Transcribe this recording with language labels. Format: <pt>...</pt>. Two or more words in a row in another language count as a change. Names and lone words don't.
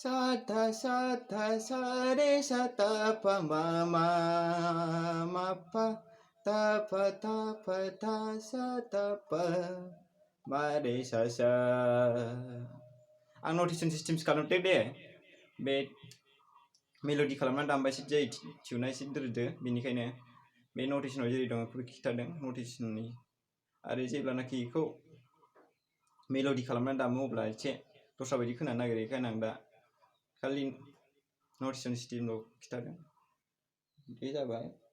<brx>tha sa re sa ta pa ma ma ma pa ta pa tha sa ta pa ma re sa sa आं</brx> <en>notation systems</en> <brx>खालामदों दे बे मेलोडि खालामनानै दामबाय एसे जायो टिउना एसे दोरोदो बेनिखायनो बे नटिसनाव जेरै दं बेखौ खिथादों नटिसननि आरो जेब्लानाखि बेखौ मेलोडि खालामनानै दामो अब्ला एसे दस्रा बायदि खोनानो नागिरो बेखायनो आं दा खालि नटिसन सिस्टेमल' खिथादों बे जाबाय</brx>